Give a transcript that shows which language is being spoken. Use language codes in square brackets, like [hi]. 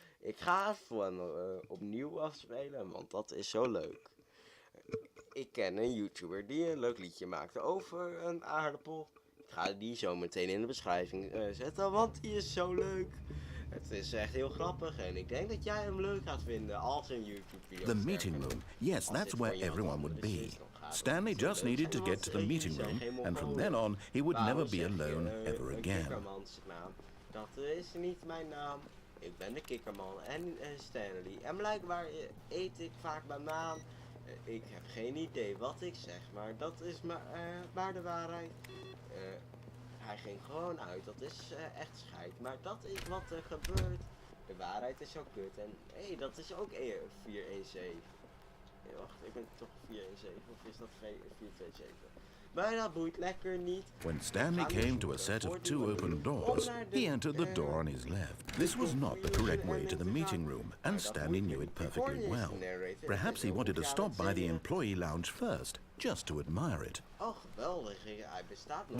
[nl] Ik ga het gewoon opnieuw afspelen, want dat is zo leuk. Ik ken een YouTuber die een leuk liedje maakte over een aardappel. Ik ga die zo meteen in de beschrijving zetten, want die is zo leuk. Het is echt heel grappig en ik denk dat jij hem leuk gaat vinden als een YouTube-video. [en] The meeting room. Yes, that's where everyone would be. Stanley just needed to get to the meeting room, and from then on, he would never be alone ever again. [nl] Dat is niet mijn naam. Ik ben de Kikkerman en Stanley. En blijkbaar eet ik vaak banaan. Ik heb geen idee wat ik zeg, maar dat is maar de waarheid. Hij ging gewoon uit, dat is echt scheid. Maar dat is wat er gebeurt. De waarheid is zo kut. En hé, dat is ook 417. Nee, wacht, ik ben toch 417 of is dat 427? Maar dat boeit lekker niet. [en] When Stanley came to a set of two open doors, he entered the door on his left. This was not the correct way to the meeting room, and Stanley knew it perfectly well. Perhaps he wanted to stop by the employee lounge first, just to admire it. [nl] Oh, geweldig. Hij bestaat nog.